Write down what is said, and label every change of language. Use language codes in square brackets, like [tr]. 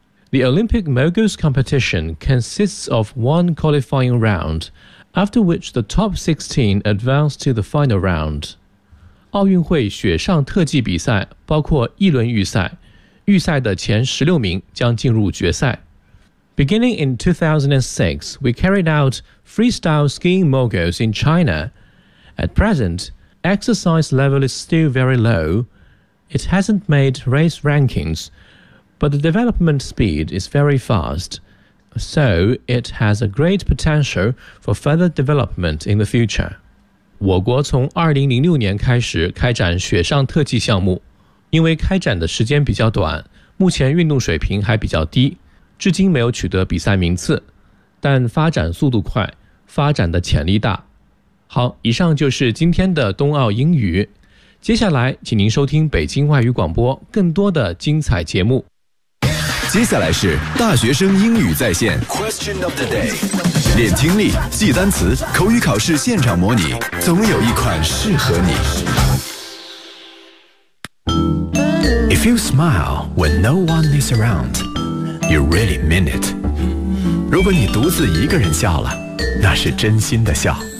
[en] The Olympic Moguls competition consists of one qualifying round, after which the top 16 advance to the final round. [zh] 奥运会雪上特技比赛包括一轮预赛，预赛的前16名将进入决赛。 [en] Beginning in 2006, we carried out freestyle skiing moguls in China. At present, exercise level is still very low. It hasn't made race rankings,But the development speed is very fast, so it has a great potential for further development in the future. [zh] 我国从2006年开始开展雪上特技项目，因为开展的时间比较短，目前运动水平还比较低，至今没有取得比赛名次，但发展速度快，发展的潜力大。好，以上就是今天的冬奥英语，接下来请您收听北京外语广播更多的精彩节目。接下来是大学生英语在线 [en] Question of the day， [zh] 练听力记单词口语考试现场模拟，总有一款适合你。 [en] If you smile when no one is around, you really mean it。 [zh] 如果你独自一个人笑了，那是真心的笑。